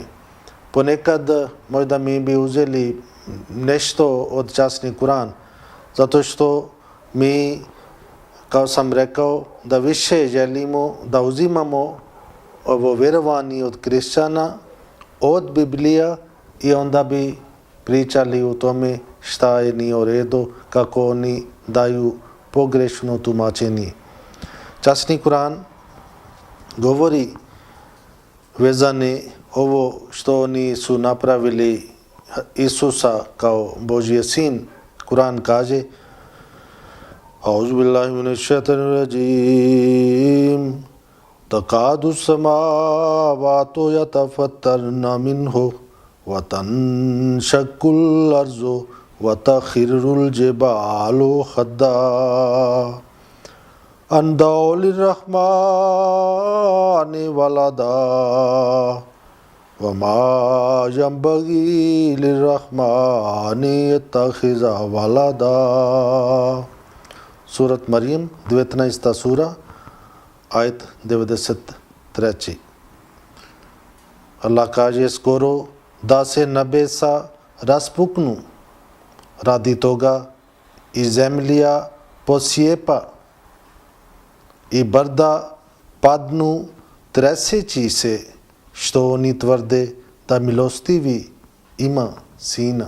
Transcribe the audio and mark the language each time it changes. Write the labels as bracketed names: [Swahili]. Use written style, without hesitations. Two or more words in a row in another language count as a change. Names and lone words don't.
[Bosnian] Ponekad možda mi bi uzeli nešto od časni Kuran, zato što mi, kao sam rekao, da više želimo da uzimamo ovo vjerovanje od kršćana, od Biblija, i onda bi pričali o tome šta je nije u redu, kako oni daju pogrešno tumačenje. Časni Kuran govori vezane ovo što oni su napravili Isusa kao Božji sin. Kuran kaže: [Arabic] أعوذ بالله من الشيطان الرجيم. تكاد السماوات يتفطرن منه وتنشق الأرض وتخر الجبال هدا أن دعوا للرحمن ولدا وما ينبغي للرحمن يتخذ ولدا. [Bosnian] Surat Maryam, 19. sura, ajet 93. Allah kaže: skoro da se nebesa raspuknu, radi toga i zemlja posjepa i brda padnu treseći se, što oni tvrde da milostivi ima sina.